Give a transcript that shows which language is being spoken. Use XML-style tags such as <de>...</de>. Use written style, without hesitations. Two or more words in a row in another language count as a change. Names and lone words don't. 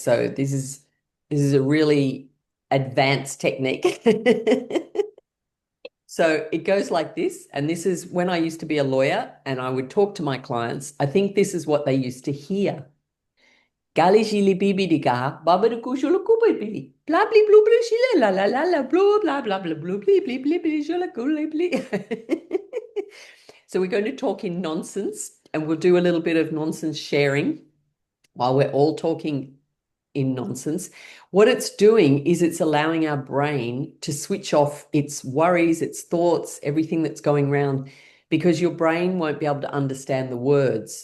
<en>So this is a really advanced technique. So it goes like this, and this is when I used to be a lawyer and I would talk to my clients. I think this is what they used to hear. Gali shili bibi diga, baba de kushula kubi, blah blah blah blah shile la la la la blah blah blah blah blah blah blah blah blah shula kuli. So we're going to talk in nonsense, and we'll do a little bit of nonsense sharing while we're all talking in nonsense. What it's doing is it's allowing our brain to switch off its worries, its thoughts, everything that's going around, because your brain won't be able to understand the words.</en>